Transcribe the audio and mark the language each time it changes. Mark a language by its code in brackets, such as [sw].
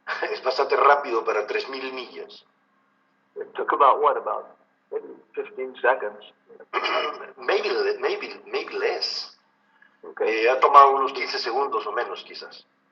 [es] Es bastante rápido para 3,000 millas. [en] It took about maybe 15 seconds. Maybe less. Okay, [es] Ha tomado unos 15 segundos o menos, quizás.